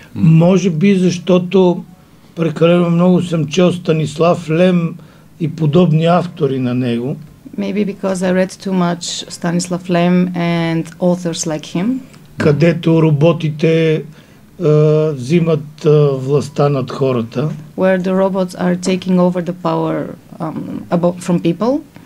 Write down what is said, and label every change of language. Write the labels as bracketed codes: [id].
[bg] Може би защото прекалено много съм чел Станислав Лем и подобни автори на него. [en] Maybe because I read too much Stanislav Lem and authors like him. [bg] Където роботите взимат властта над хората. [en] Where the robots are taking over the power from people.